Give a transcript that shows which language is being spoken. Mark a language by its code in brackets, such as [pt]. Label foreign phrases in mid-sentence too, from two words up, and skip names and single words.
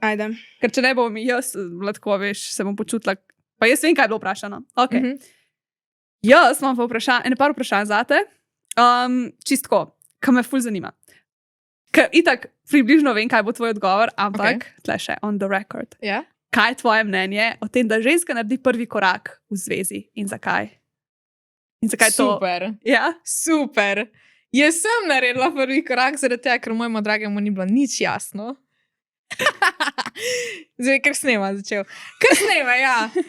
[sl] Ajde. Ker če ne bom jaz, lahko veš, se bom počutila, pa jaz vem, kaj je bilo vprašano. Okay. Jaz imam pa par vprašanj zate. Čistko, kar me ful zanima. Ker itak približno vem, kaj bo tvoj odgovor, ampak tle še [en] on the record. [sl] Ja? Kaj je tvoje mnenje o tem, da ženska naredi prvi korak v zvezi in zakaj? In zakaj to? Super. Ja? Super. Jaz sem naredila prvi korak zaradi tega, ker mojemu dragemu ni bilo nič jasno. Zdaj, ker snema začel. Ker snema, ja.